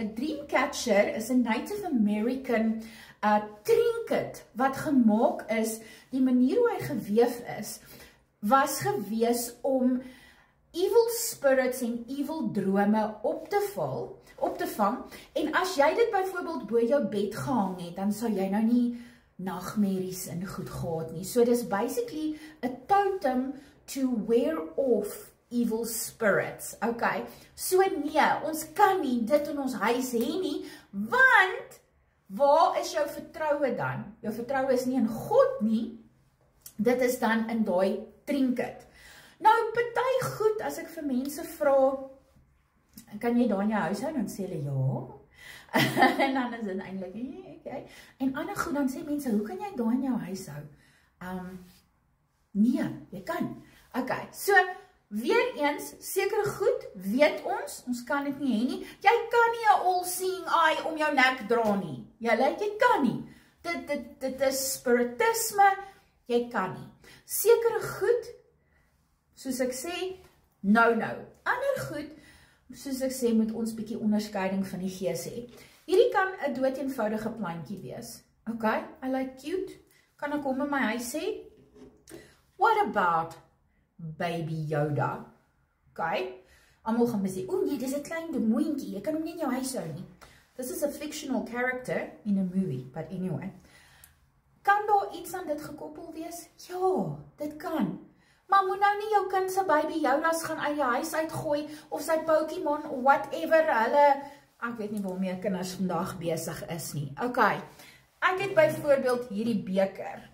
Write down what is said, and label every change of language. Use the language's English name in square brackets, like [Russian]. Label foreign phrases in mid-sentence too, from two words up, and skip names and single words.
[Afrikaans] 'n Dreamcatcher is 'n [English] Native American trinket [Afrikaans] wat gemaak is, die manier hoe hy geweef is, was gewees om [English] evil spirits [Afrikaans] en evil drome op te vang, en as jy dit byvoorbeeld bo jou bed gehang het, dan sou jy nou nie nagmerries en goed gehad nie. [English] So dis basically a totem to wear off evil spirits. [Afrikaans] Okay, so nee, ons kan nie dit in ons huis hê nie, want waar is jou vertroue dan? Jou vertroue is nie in God nie, dit is dan in daai trinket. Nou, party goed, as ek vir mense vra, kan jy daar in jou huis hou? Dan sê hulle ja. En dan is dit eintlik, okay. En ander goed, dan sê mense, hoe kan jy daar in jou huis hou? Nee, jy kan. Okay, so, weer eens, sekere goed, weet ons kan dit nie hê nie. Jy kan nie 'n [English] all-seeing eye [Afrikaans] om jou nek dra nie. Jy kan nie. Dit is spiritisme, jy kan nie. Sekere goed, soos ek sê, no. Ander goed, soos ek sê, moet ons bietjie onderskeiding van die gees hê. Hierdie kan 'n doeteenvoudige plantjie wees. [English] Okay, I like cute. [Afrikaans] Kan ek hom in my huis hê? [English] What about Baby Yoda? [Afrikaans] Okay, almal gaan my sê, o nee, dis 'n klein demoentjie, jy kan hom nie in jou huis hou nie. [English] This is a fictional character in a movie, but anyway. [Afrikaans] Kan daar iets aan dit gekoppel wees? Ja, dit kan. Maar moet nou nie jou kind se Baby Yoda's gaan uit die huis uitgooi, of sy Pokémon, of whatever, ek weet nie waarmee kinders vandag besig is nie. Okay, ek het byvoorbeeld hierdie beker.